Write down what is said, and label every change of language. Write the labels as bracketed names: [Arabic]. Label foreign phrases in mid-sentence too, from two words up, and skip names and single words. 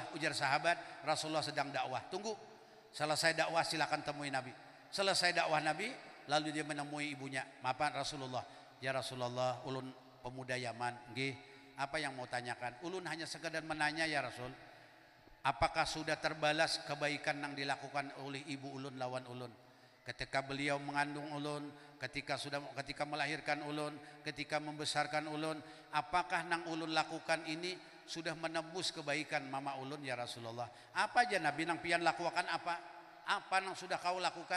[Banjar] Ujar sahabat, Rasulullah sedang dakwah. Tunggu, selesai dakwah silakan temui Nabi. Selesai dakwah Nabi, lalu dia menemui ibunya. Maafan Rasulullah, ya Rasulullah, ulun pemuda Yaman, nggih, apa yang mau tanyakan? Ulun hanya sekedar menanya ya Rasul, apakah sudah terbalas kebaikan yang dilakukan oleh ibu ulun lawan ulun? Ketika beliau mengandung ulun, ketika melahirkan ulun, ketika membesarkan ulun, apakah nang ulun lakukan ini sudah menembus kebaikan mama ulun ya Rasulullah? Apa aja Nabi nang pian lakukan apa? Apa nang sudah kau lakukan?